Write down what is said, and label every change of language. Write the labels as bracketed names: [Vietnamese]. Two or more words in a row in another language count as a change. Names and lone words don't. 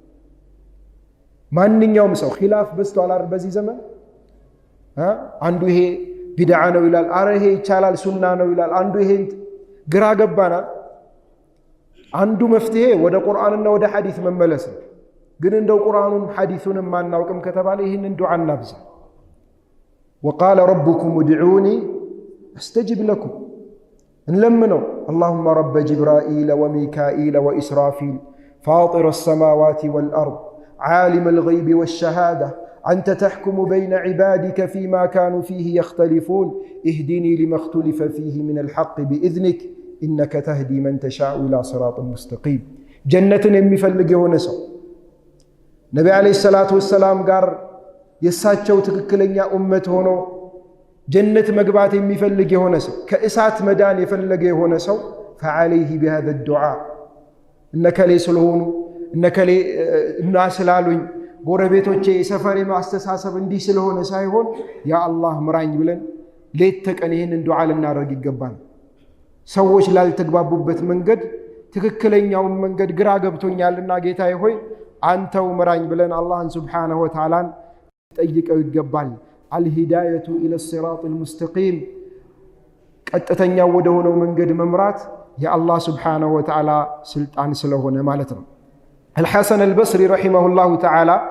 [Amharic] ማንኛውም ሰው ኺላፍ በስተዋል በዚህ ዘመን አንዱ ይሄ ቢድዓ ነው ይላል አረ ይሄ ይቻላል ሱና ነው ይላል አንዱ ይሄ ግራ ገባናል አንዱ መፍትሄ ወደ ቁርአንና ወደ ሐዲስ መመለስ ነው ግን እንደው ቁርአኑን ሐዲሱንም ማናውቅም ከተባለ ይሄንን ዱዓ እናብዛ [Arabic] وقال ربكم ادعوني استجب لكم نلمنوا اللهم رب جبرائيل وميكائيل وإسرافيل فاطر السماوات والأرض عالم الغيب والشهادة أنت تحكم بين عبادك فيما كانوا فيه يختلفون اهدني لما اختلف فيه من الحق بإذنك إنك تهدي من تشاء إلى صراط مستقيم [Amharic] جنة የሚፈልግ የሆነ ሰው ነብዩ [Arabic] عليه الصلاة والسلام [Amharic] ጋር የሳቸው ትክክለኛ ኡመት ሆኖ ጀነት መግባት የሚፈልግ የሆነ ሰው ከእሳት መዳን የፈለገ የሆነ ሰው [Arabic] فعليه بهذا الدعاء انك لي [Amharic] ስለሆኑ [Arabic] انك لي [Amharic] እና ስላሉኝ ጎረቤቶቼ የሰፈሬ ማስተሳሰብ እንዲህ ስለሆነ ሳይሆን [Arabic] يا الله [Amharic] ምራኝ ብለን ሌት ተቀን ይህንን ዱዓ ልናደርግ ይገባል። ሰዎች ላልተግባቡበት መንገድ ትክክለኛውን መንገድ ግራ ገብቶኛልና ጌታዬ ሆይ አንተው ምራኝ ብለን አላህን [Arabic] سبحانه وتعالى [Amharic] ጠይቀው ይገባል። [Arabic] الهداية إلى الصراط المستقيم [Amharic] ቀጥተኛው ወደ ሆነው መንገድ መምራት የአላህ [Arabic] سبحانه وتعالى [Amharic] ስልጣን ስለሆነ ማለት ነው። አልሐሰን አልበስሪ [Arabic] رحمه الله تعالى